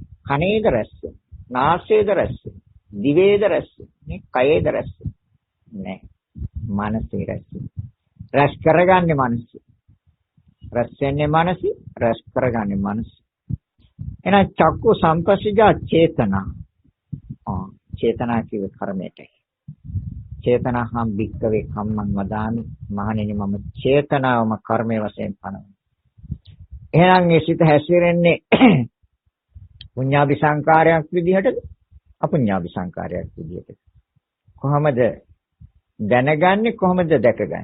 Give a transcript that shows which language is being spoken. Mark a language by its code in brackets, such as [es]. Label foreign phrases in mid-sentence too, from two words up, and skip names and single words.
[si] කනේද රැස් වෙන්නේ? නාසයේද රැස් වෙන්නේ? දිවේද රැස් වෙන්නේ? කයේද රැස් වෙන්නේ? නෑ. මනසේ රැස් වෙන්නේ. රැස් කරගන්නේ මනස. රැස් වෙන්නේ මනස, රැස් කරගන්නේ මනස. එහෙනම් [pi] චක්කු සංපස්සජා චේතනා. [si] චේතනා කියේ කර්මයටයි. [pi] චේතනාහම් භික්කවේ කම්මං වදාමි. [si] මහණෙනි මම චේතනාවම කර්මයේ වශයෙන් පනවනවා. එහෙනම් මේ සිත හැසිරෙන්නේ පුඤ්ඤාභි සංකාරයක් විදිහටද අපුඤ්ඤාභි සංකාරයක් විදිහටද? කොහොමද දැනගන්නේ, කොහොමද දැකගන්නේ?